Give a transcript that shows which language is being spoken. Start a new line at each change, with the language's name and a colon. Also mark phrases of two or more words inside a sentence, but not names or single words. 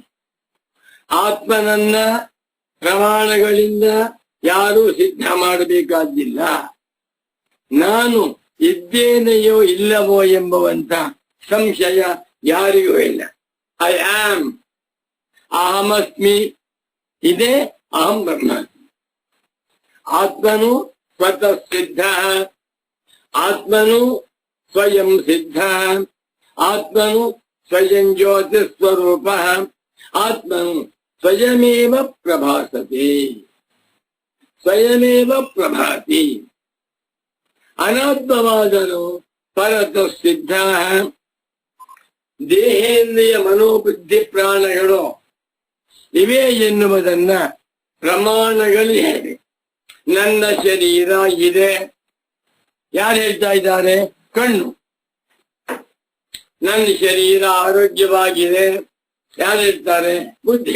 Kannada: ಆತ್ಮನನ್ನ ಪ್ರಮಾಣಗಳಿಂದ ಯಾರೂ ಸಿದ್ಧ ಮಾಡಬೇಕಾಗಿಲ್ಲ. ನಾನು ಇದ್ದೇನೆಯೋ ಇಲ್ಲವೋ ಎಂಬುವಂತ ಸಂಶಯ ಯಾರಿಗೂ ಇಲ್ಲ.
English: I am,
Sanskrit: ಅಹಮಸ್ಮಿ, ಇದೇ ಅಹಂ ಬ್ರಹ್ಮಾಸ್ಮಿ.
Kannada: ಆತ್ಮನು ಸ್ವತಃ ಸಿದ್ಧ, ಆತ್ಮನು ಸ್ವಯಂ ಸಿದ್ಧ, ಆತ್ಮನು ಸ್ವಯಂ ಜ್ಯೋತಿ ಸ್ವರೂಪ, ಆತ್ಮನು
Sanskrit: ಸ್ವಯಮೇವ ಪ್ರಭಾಸತೆ, ಸ್ವಯಮೇವ ಪ್ರಭಾತಿ.
Kannada: ಅನಾತ್ಮವಾದನು ಪರತಃ ಸಿದ್ಧ. ದೇಹೇಂದ್ರಿಯ ಮನೋಬುದ್ಧಿ ಪ್ರಾಣಗಳು ಇವೆ ಎನ್ನುವುದನ್ನ ಪ್ರಮಾಣಗಳು ಹೇಳಿ. ನನ್ನ ಶರೀರ ಇದೆ. ಯಾರು ಹೇಳ್ತಾ ಇದ್ದಾರೆ? ಕಣ್ಣು. ನನ್ನ ಶರೀರ ಆರೋಗ್ಯವಾಗಿದೆ, ಯಾರು ಹೇಳ್ತಾರೆ? ಬುದ್ಧಿ.